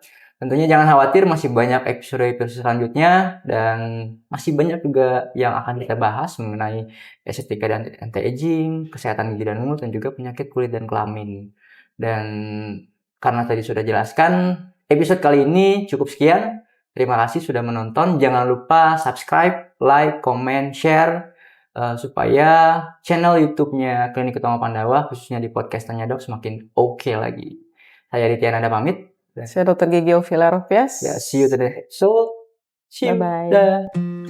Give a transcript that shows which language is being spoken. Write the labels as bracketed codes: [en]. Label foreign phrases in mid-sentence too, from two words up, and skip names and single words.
[id] Tentunya jangan khawatir, masih banyak episode selanjutnya, dan masih banyak juga yang akan kita bahas mengenai estetika dan anti-aging, kesehatan gigi dan mulut, dan juga penyakit kulit dan kelamin. Dan karena tadi sudah jelaskan, episode kali ini cukup sekian. Terima kasih sudah menonton. Jangan lupa [en] subscribe, like, comment, share, [id] supaya channel YouTube-nya Klinik Utama Pandawa, khususnya di podcast Tanya Dok, semakin oke lagi. Saya Aditya Nanda pamit. Saya Dokter Gigi Oviela Ropias. [en] Ya, see you today. So, see you. Bye-bye. [id] Dah.